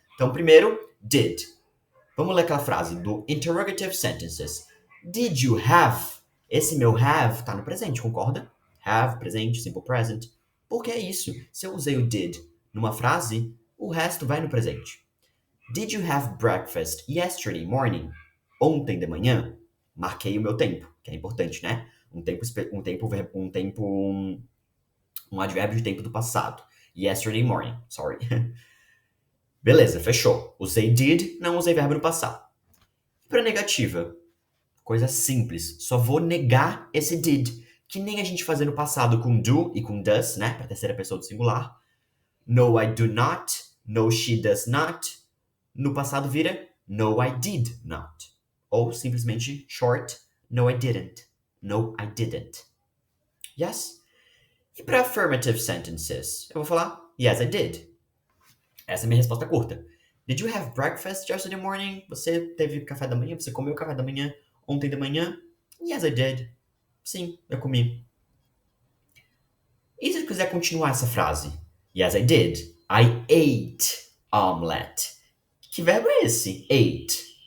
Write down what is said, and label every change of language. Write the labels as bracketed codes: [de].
[pt] Então, primeiro, did. Vamos ler aquela frase do interrogative sentences. [en] Did you have? [pt] Esse meu have tá no presente, concorda? Have, presente, simple present. Porque é isso. Se eu usei o did numa frase, o resto vai no presente. [en] Did you have breakfast yesterday morning? [pt] Ontem de manhã? Marquei o meu tempo, que é importante, né? Um advérbio de tempo do passado. [en] Yesterday morning, sorry. [pt] Beleza, fechou. Usei did, não usei verbo no passado. E para negativa? Coisa simples. Só vou negar esse did, que nem a gente fazia no passado com do e com does, né? Para terceira pessoa do singular. [en] No, I do not. No, she does not. [pt] No passado vira [en] no, I did not. [pt] Ou simplesmente short, [en] no, I didn't. No, I didn't. Yes? [pt] E para affirmative sentences? Eu vou falar [en] yes, I did. [pt] Essa é a minha resposta curta. [en] Did you have breakfast yesterday morning? [pt] Você teve café da manhã? Você comeu café da manhã ontem de manhã? [en] Yes, I did. [pt] Sim, eu comi. E se eu quiser continuar essa frase? Yes, I did. [en] I ate omelette. [pt] Que verbo é esse? [en] Ate.